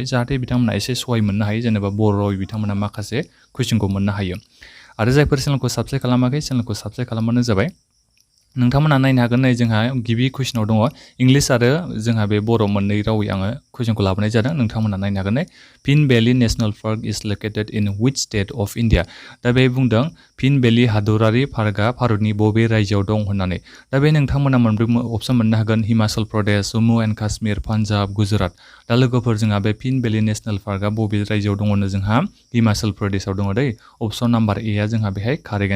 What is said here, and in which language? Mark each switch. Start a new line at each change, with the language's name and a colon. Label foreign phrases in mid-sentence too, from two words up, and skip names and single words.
Bodo: जाहाथे बिथांमोना एसे सहाय मोननो हायो जेनेबा बर' रावै बिथांमोना माखासे कुइसनखौ मोननो हायो आरो जायफोर चेनेलखौ साबस्क्राइब खालामाखै चेनेलखौ साबस्क्राइब खालामबानो जाबाय नोंथांमोना नायनो हागोन नै जोंहा गिबि कुइसनाव दङ इंलिश आरो जोंहा बे बर' मोननै रावै आङो कुइसनखौ लाबोनाय जादों नोंथांमोना नायनो हागोन नै
English: Fin Veli National Park is located in which state of India
Bodo: दा बे बुंदों फिन भेलि हादरारि पार्कआ भारतनि बबे रायजोआव दं होननानै दा बे नोंथांमोना मोनब्रै अपसन मोननो हागोन हिमाचल प्रदेश जम्मु एन्ड काश्मीर पान्जाब गुजरात दा लोगोफोर जोंहा बे फिन भेलि नेशनेल पार्कआ बबे रायजोआव दङनो जोंहा हिमाचल प्रदेशआव दङ दै
English: option number
Bodo: ए आ जोंहा बेहाय कारेक्ट